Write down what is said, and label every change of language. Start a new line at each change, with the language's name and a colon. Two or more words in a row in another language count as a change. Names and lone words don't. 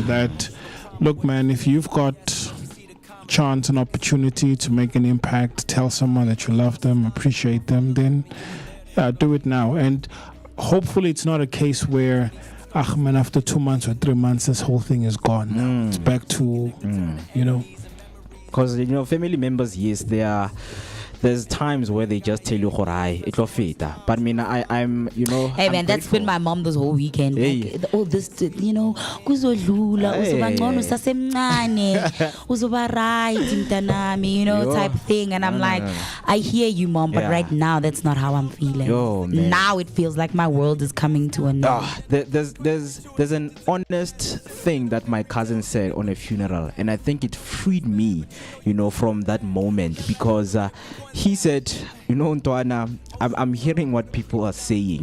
English: That, look, man, if you've got chance and opportunity to make an impact, tell someone that you love them, appreciate them, then do it now. And hopefully it's not a case where man, after 2 months or 3 months this whole thing is gone. It's back to because family members, yes, they are there's times where they just tell you
Southern Sotho: "Horai, itlo feta."
English: But I'm Hey I'm man, that's been my mom this whole weekend. Hey. Like, all this,
Zulu: kuzodlula, uzoba ngcono usasemncane, uzoba right mntanami,
English: Yo. type thing. And I'm like, I hear you, mom, but Yeah. right now that's not how I'm feeling. Yo, man. Now it feels like my world is coming to an end. There's an honest thing that my cousin said on a funeral, and I think it freed me, from that moment, because he said, Ntwana, I'm hearing what people are saying,